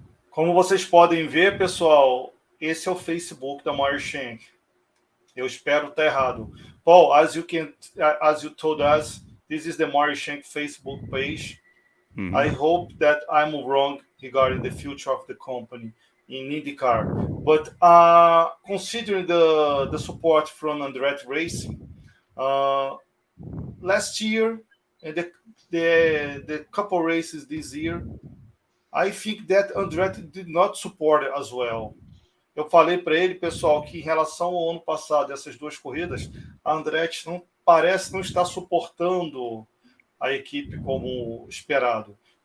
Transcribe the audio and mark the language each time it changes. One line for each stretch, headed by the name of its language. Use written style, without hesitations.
Portuguese: Como vocês podem ver, pessoal, esse é o Facebook da Meyer Shank. Eu espero estar errado.
English: Paul, as you told us, this is the Meyer Shank Facebook page. I hope that I'm wrong regarding the future of the company in IndyCar. But considering the support from Andretti Racing, last year and the couple races this year, I think that Andretti did not support it as well.
Portuguese: Eu falei para ele, pessoal, que em relação ao ano passado, essas 2 corridas, a Andretti parece não estar suportando a equipe como esperado.